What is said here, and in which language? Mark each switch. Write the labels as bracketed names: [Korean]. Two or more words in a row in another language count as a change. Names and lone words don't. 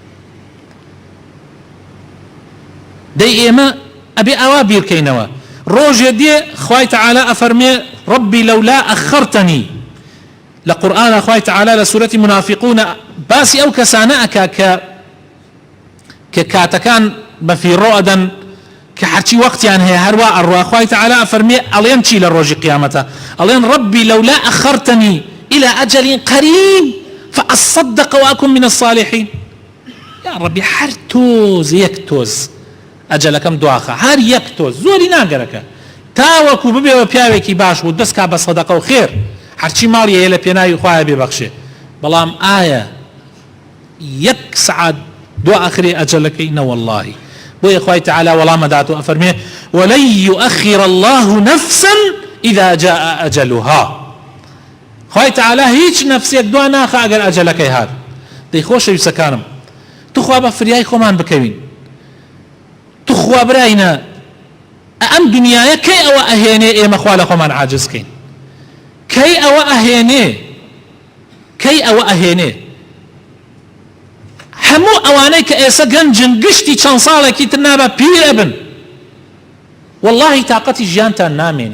[Central Kurdish] دەی ئێمە ئەبێ ئاوا بیرکەینەوە، ڕۆژێ دێ خوای تەعالا ئەفەرمێ [Arabic] ڕەبی لەولا ئەخەرتەنی، [Central Kurdish] لە قورئانە خوای تەعالا لە سوورەتی منافقون باسی ئەو کەسانە ئەکا کە کاتەکان بەفیڕۆ ئەدەن کە هەرچی وەختیان هەیە هەروە ئەڕوا. خوای تەعالا ئەفەرمێ ئەڵێن چی لە ڕۆژی قیامەتە؟ [Arabic] ئەڵێن ڕەبی لەولا ئەخەرتەنی إلى أجل قريب فأصدق وأكن من الصالحين. يا ربي [Central Kurdish] هەر تۆز یەک تۆز ئەجەلەکەم دواخە، هەر یەک تۆز زۆری ناگەرەکە تاوەکو ببێەوە پیاوێکی باش بوو دەست کا بە سەدەقە و خێر، هەرچی ماڵی هەیە لە پێناوی خوایە بێبەخشێ، بەڵام ئایا 1 سعات دو ئاخری ئەجەلەکەی نە وەڵڵاهی. بۆیە خوای تەعالا وەڵامە داتوە ئەفەرمێ [Arabic] وەلەن يؤخر الله نفسا إذا جاء أجلها. [Central Kurdish] خوای تەعالا هیچ نەفسێک دوا ناخە ئەگەر ئەجەلەکەی هات. دەی خۆشەویستەکانم توخوا بە فریای خۆمان بکەوین، توخوا براینە ئەم دنیاە کەی ئەوە ئەهێنێ ئێمە خوا لە خۆمان عاجز کەین، کەی ئەوە ئەهێنێ هەموو ئەوانەی کە ئێستا گەنجن گشتی چەند ساڵێکی تر نابە پیرە بن، واللهی تااقەتی ژیانتان نامێنێ.